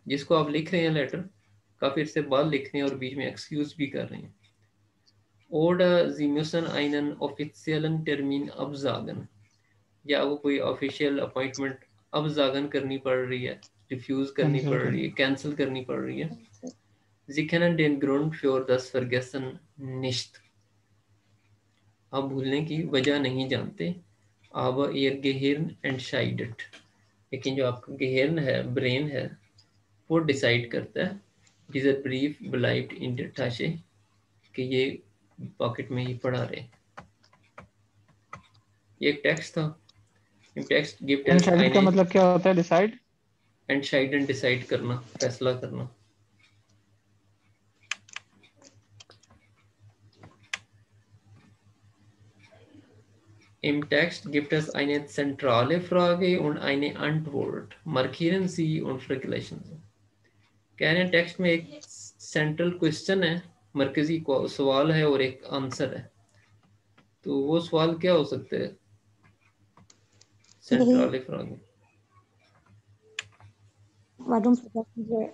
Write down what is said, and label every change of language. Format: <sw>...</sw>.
<hi>जिसको आप लिख रहे हैं लेटर, काफ़ी अरसे बाद लिख रहे हैं और बीच में एक्सक्यूज भी कर रहे हैं।</hi> <de>Oder sie müssen einen offiziellen Termin absagen,</de> <hi>या वो कोई ऑफिशियल अपॉइंटमेंट absagen करनी पड़ रही है, रिफ्यूज करनी कैंसिल पड़ रही है, करना। कैंसिल करनी पड़ रही है।</hi> <de>Sie kennen den Grund für das Vergessen nicht,</de> <hi>आप भूलने की वजह नहीं जानते।</hi> <de>Aber ihr Gehirn entscheidet,</de> <hi>लेकिन जो आपका गेहर्न है, ब्रेन है, वो डिसाइड करता है।</hi> <de>Dieser Brief bleibt in der Tasche,</de> <hi>कि ये पॉकेट में ही पड़ा रहे। ये एक टेक्स्ट था।</hi> <de>Im Text gibt es</de> <hi>अनसाइडेड का</hi> <de>eine</de> <hi>मतलब क्या होता है? डिसाइड। entscheiden, डिसाइड करना, फैसला करना।</hi> <de>Im Text gibt es eine zentrale Frage und eine Antwort. Markieren Sie und vergleichen Sie।</de> <hi>कह रहे हैं टेक्स्ट में एक सेंट्रल क्वेश्चन है, मरकजी सवाल है और एक आंसर है। तो वो सवाल क्या हो सकते हैं?</hi> <de>सेंट्रल फ्रागे। Warum vergessen wir</de>